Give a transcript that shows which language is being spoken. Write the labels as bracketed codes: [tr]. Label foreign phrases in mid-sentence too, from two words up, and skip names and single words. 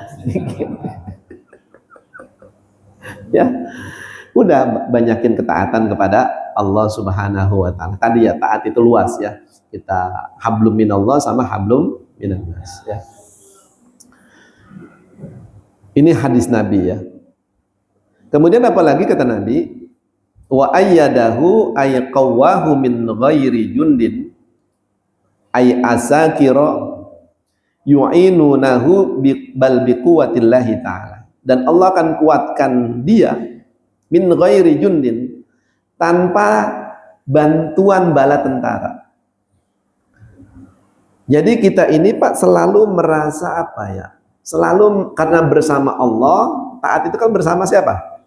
[id] Ya, udah banyakin ketaatan kepada Allah [ar] سبحانه وتعالى. [id] Tadi ya taat itu luas ya. Kita [ar] حبل من الله [id] sama [ar] حبل من الناس [id] ya. Ini hadis Nabi ya. Kemudian apalagi kata Nabi? [ar] وأيده أي قواه من غير جند أي عساكر يعينونه بل بقوة الله تعالى. [id] Dan Allah akan kuatkan dia [ar] من غير جند, [id] tanpa bantuan bala tentara. Jadi kita ini Pak selalu merasa apa ya? Selalu karena bersama Allah, taat itu kan bersama siapa?